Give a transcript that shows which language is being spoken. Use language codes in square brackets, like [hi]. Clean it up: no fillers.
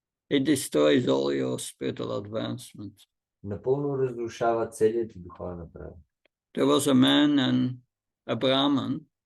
[en] It destroys all your spiritual advancement. [bg] Напълно разрушава целият ти духовен напредък. [en] There was a man and a Brahman.